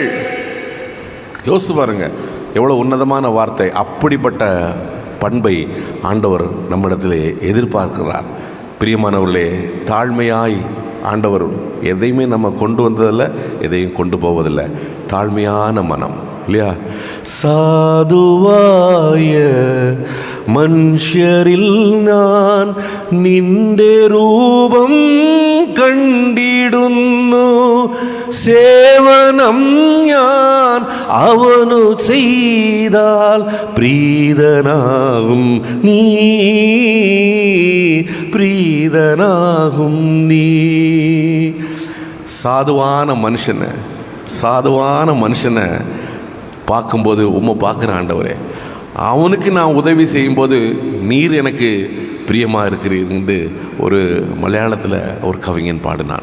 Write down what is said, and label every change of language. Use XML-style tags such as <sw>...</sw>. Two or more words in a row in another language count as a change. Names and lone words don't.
<ta>யோசித்து பாருங்க, எவ்வளோ உன்னதமான வார்த்தை. அப்படிப்பட்ட பண்பை ஆண்டவர் நம்மிடத்தில் எதிர்பார்க்கிறார். பிரியமானவர்களே, தாழ்மையாய் ஆண்டவர் எதையுமே நம்ம கொண்டு வந்ததில்லை, எதையும் கொண்டு போவதில்லை. தாழ்மையான மனம், இல்லையா?</ta> <ml>സാധുവായ മനുഷ്യരിൽ ഞാൻ നിന്റെ രൂപം കണ്ടിടുന്നു, സേവനം ഞാൻ അവനു ചെയ്താൽ പ്രീതനാകും നീ, പ്രീതനാകും നീ.</ml> <ta>சாதுவான மனுஷனை பார்க்கும்போது உம்மை பார்க்குற ஆண்டவரே, அவனுக்கு நான் உதவி செய்யும்போது நீர் எனக்கு பிரியமாக இருக்கிறீர்னு ஒரு மலையாளத்தில் ஒரு கவிஞன் பாடினான்.</ta>